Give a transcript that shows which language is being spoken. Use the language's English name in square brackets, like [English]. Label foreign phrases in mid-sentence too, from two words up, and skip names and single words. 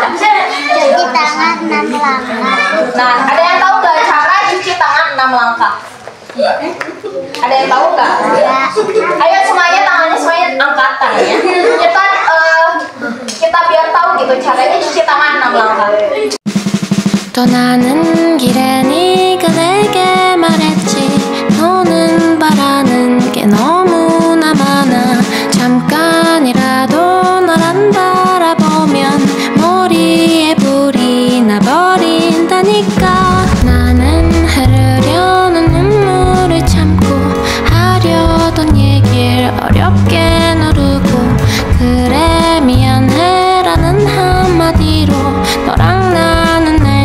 [Indonesian] Cuci tangan 6 langkah. Nah, ada yang tahu nggak cara cuci tangan 6 langkah? Ada yang tahu nggak? Ayo semuanya tangannya semuanya angkatan ya. Kita biar tahu gitu caranya cuci tangan 6 langkah. [Korean] 떠나는 길에 네가 내게 말했지 너는 바라는 게 너무나 많아 잠깐이라도 널 안 바라보면 머리에 불이 나버린다니까 나는 흐르려는 눈물을 참고 하려던 얘길 어렵게 누르고 그래 미안해라는 한마디로 너랑 나는